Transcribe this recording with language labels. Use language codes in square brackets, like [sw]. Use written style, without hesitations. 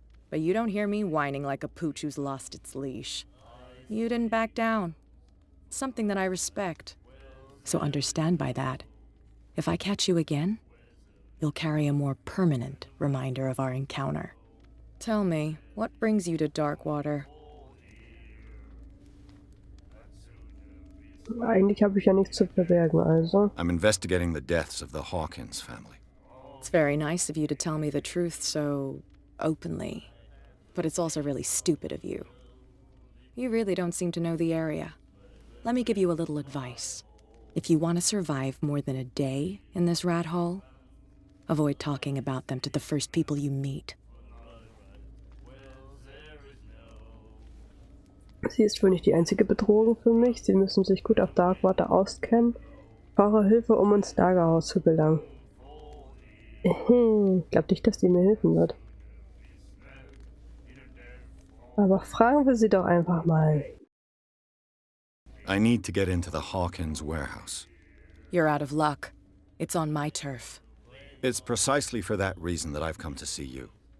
[en] But you don't hear me whining like a pooch who's lost its leash. You didn't back down. It's something that I respect. So understand by that, if I catch you again, you'll carry a more permanent reminder of our encounter. Tell me, what brings you to Darkwater? [de] Eigentlich habe ich ja nichts zu verbergen, also. [en] I'm investigating the deaths of the Hawkins family. It's very nice of you to tell me the truth so openly. But it's also really stupid of you. You really don't seem to know the area. Let me give you a little advice. If you want to survive more than a day in this rat hole, avoid talking about them to the first people you meet. [de] Sie ist wohl nicht die einzige Bedrohung für mich. Sie müssen sich gut auf Darkwater auskennen. Ich brauche Hilfe, um ins Lagerhaus zu gelangen. Ich glaube nicht, dass die mir helfen wird. Aber fragen wir sie doch einfach mal. [en] I need to get into the Hawkins warehouse. You're out of luck. It's on my turf. It's precisely for that reason that I've come to see you.